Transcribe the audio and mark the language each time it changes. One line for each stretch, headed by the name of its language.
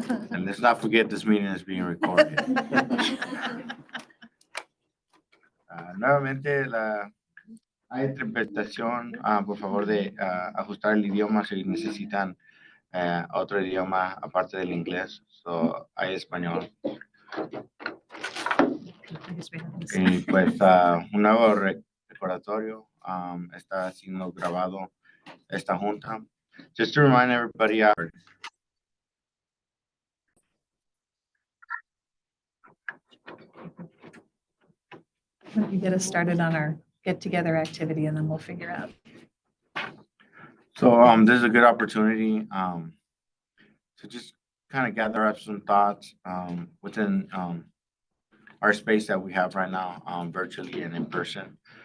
English: And let's not forget this meeting is being recorded.
Spanish: Nuevamente, hay interpretación, por favor de ajustar el idioma si necesitan otro idioma aparte del inglés.
English: So,
Spanish: hay español. Y pues un nuevo recordatorio está siendo grabado esta junta.
English: Just to remind everybody. Why don't you get us started on our get-together activity, and then we'll figure out. So this is a good opportunity to just kind of gather up some thoughts within our space that we have right now, virtually and in person.